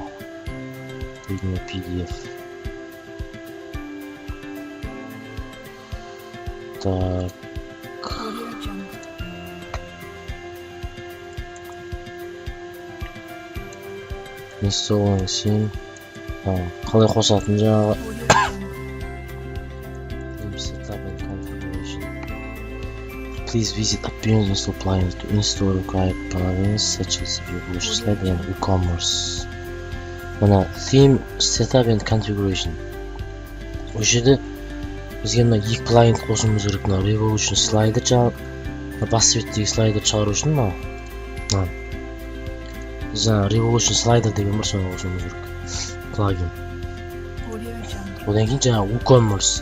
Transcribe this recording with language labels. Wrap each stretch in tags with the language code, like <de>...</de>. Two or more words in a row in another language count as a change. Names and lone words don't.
<en>Readme PDF. Так. Installing sim.</en> <kk>Қалай қосатын жаңағы.</kk> <en>Setup and configuration. Please visit Appearance Install plugins to install required plugins such as Revolution Slider and WooCommerce.</en> <kk>Мына</kk> <en>theme setup and configuration.</en> <kk>Ол жерде бізге мына екі плагин қосуымыз керек. Мына Revolution Slider жаңағы бас светтегі слайдер шығару үшін мына жаңа Revolution Slider деген бар, соны қосуымыз керек. Плагин. Одан кейін жаңа WooCommerce.</kk>